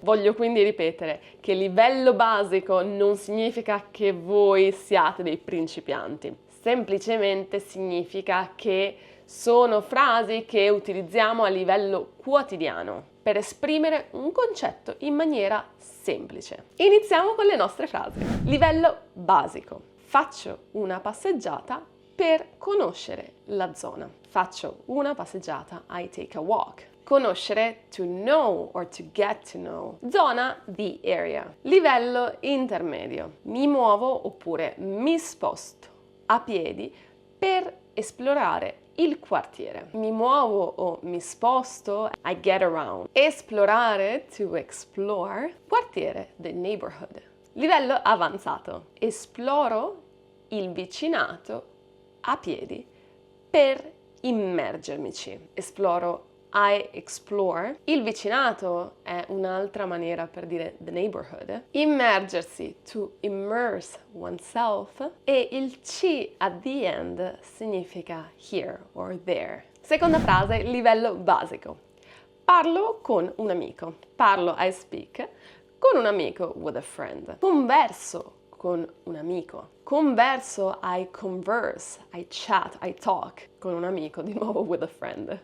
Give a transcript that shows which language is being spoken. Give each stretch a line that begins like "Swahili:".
Italian: Voglio quindi ripetere che livello basico non significa che voi siate dei principianti, semplicemente significa che sono frasi che utilizziamo a livello quotidiano per esprimere un concetto in maniera semplice. Iniziamo con le nostre frasi. Livello basico. Faccio una passeggiata per conoscere la zona. Faccio una passeggiata,
English: I take a walk. Conoscere, to know or to get to know.
Italian: Zona,
English: the area.
Italian: Livello intermedio. Mi muovo oppure mi sposto a piedi per esplorare il quartiere. Mi muovo o mi sposto,
English: I get around. Esplorare, to explore. Quartiere, the neighborhood.
Italian: Livello avanzato. Esploro il vicinato a piedi per immergermici. Esploro,
English: I explore.
Italian: Il vicinato è un'altra maniera per dire
English: the neighborhood. Immergersi, to immerse oneself.
Italian: E il
English: C at the end
Italian: significa
English: here or there.
Italian: Seconda frase, livello basico. Parlo con un amico. Parlo,
English: I speak,
Italian: con un amico,
English: with a friend.
Italian: Converso con un amico. Converso,
English: I converse, I chat, I talk
Italian: con un amico, di nuovo
English: with a friend.